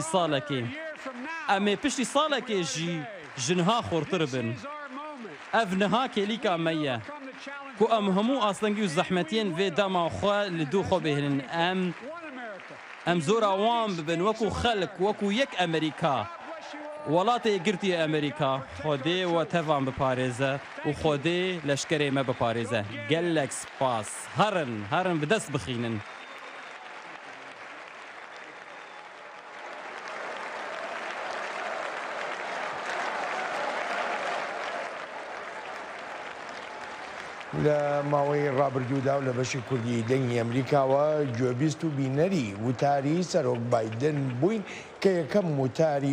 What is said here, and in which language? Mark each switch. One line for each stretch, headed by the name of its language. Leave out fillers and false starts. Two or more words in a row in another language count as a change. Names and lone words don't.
Kurdish: salekê em ê piştî salekê jî ji niha xurtir bin ev niha kêlîka me ye ku em hemû aslengî û zehmetiyên vê dema xwe li dû xwe bihînin em zora wan bibin wekû xelk wekû yek Amerîka welatê girtiye Amerîka Xwedê we tevan biparêze û Xwedê leşkerê me biparêze gelek spas herin bi dest bixînin
Central Kurdish: لە ماوەی ڕابردوودا و لە بەشی کوردی دەنگی ئەمریکاوە گوێبیست و بینەری وتاری سەرۆک بایدن بووین کە یەکەم وتاری